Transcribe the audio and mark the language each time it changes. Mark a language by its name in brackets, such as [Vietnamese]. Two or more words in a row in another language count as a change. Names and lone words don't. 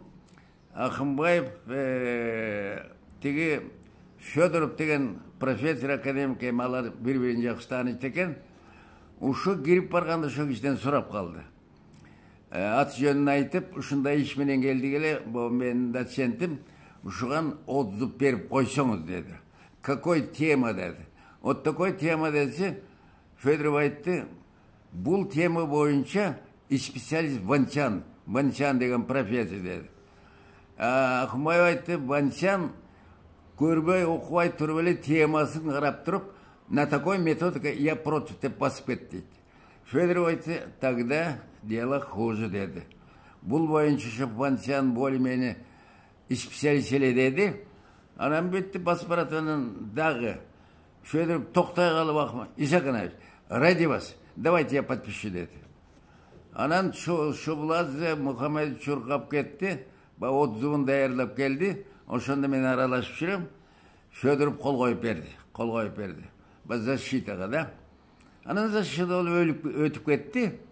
[Kyrgyz] Акунбаев тиги Федоров деген профессор академик, алар бири-бирин жакшы тааныйт экен. Ушу кирип барганда ошо кишиден сурап калды. Ат жөнүн айтып, ушундай иш менен келдик эле, бул менин доцентим. ушуган отзыв берип койсоңуз деди. [Russian] Какой тема деди. Вот такой тема [Kyrgyz] десе, Федоров айтты, бул тема боюнча специалист Ванчан деген профессор деди. Ахмаев айтты, Ванчан көрбөй окубай туруп эле темасын карап туруп, [Russian] на такой методика я против [Kyrgyz] деп басып кетти дейт. Федоров айтты, [Russian] тогда дело хуже деди. [Kyrgyz] Бул боюнча Ванчан более-менее специалист эле деди. Анан бетти басып баратанын дагы Федоров токтой калып акма, Исаканович, [Russian] ради вас, давайте я подпишу деди. [Kyrgyz] Анан Шубладзе Мухаммед чуркап кетти, отзывын даярлап келди. Ошондо мен аралашып жүрөм. Федоров кол коюп берди. Защитага да. Анан защита өтүп кетти.